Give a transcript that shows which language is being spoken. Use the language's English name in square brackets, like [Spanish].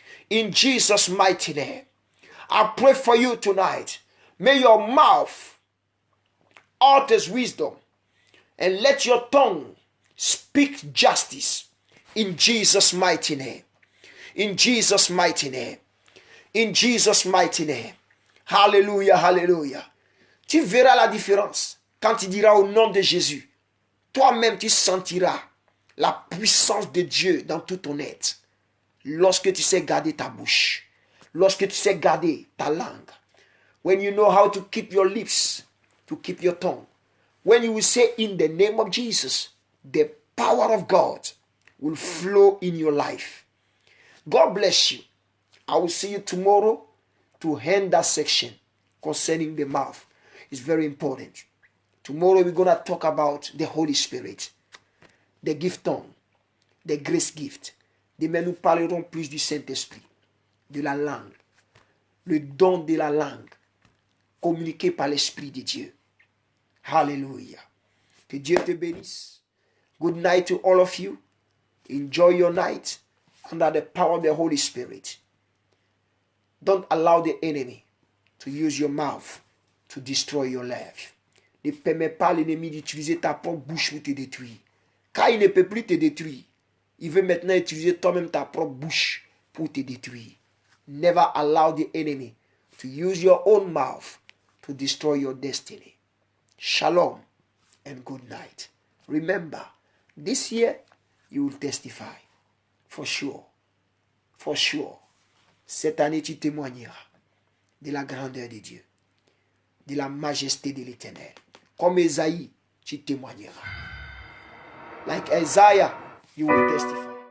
[English] In Jesus' mighty name, I pray for you tonight. May your mouth utters wisdom, and let your tongue speak justice. In Jesus' mighty name. In Jesus' mighty name. In Jesus' mighty name. Hallelujah, hallelujah. [French] Tu verras la différence quand tu diras au nom de Jésus. Toi-même, tu sentiras la puissance de Dieu dans tout ton être. Lorsque tu sais garder ta bouche. Lorsque tu sais garder ta langue. [English] When you know how to keep your lips, to keep your tongue. When you will say in the name of Jesus, the power of God will flow in your life. God bless you. I will see you tomorrow to end that section concerning the mouth. It's very important. Tomorrow we're going to talk about the Holy Spirit, the gift tongue, the grace gift. [French] Demain nous parlerons plus du Saint-Esprit, de la langue, le don de la langue, communiqué par l'Esprit de Dieu. [English] Hallelujah. [French] Que Dieu te bénisse. [English] Good night to all of you. Enjoy your night under the power of the Holy Spirit. Don't allow the enemy to use your mouth to destroy your life. [French] Ne permets pas l'ennemi d'utiliser ta propre bouche pour te détruire. Car il ne peut plus te détruire. Il veut maintenant utiliser toi-même ta propre bouche pour te détruire. [English] Never allow the enemy to use your own mouth to destroy your destiny. Shalom and good night. Remember, this year you will testify. For sure. For sure. [French] Cette année, tu témoigneras de la grandeur de Dieu, de la majesté de l'Éternel. Comme Esaïe, tu témoigneras. [English] Like Isaiah, you will testify.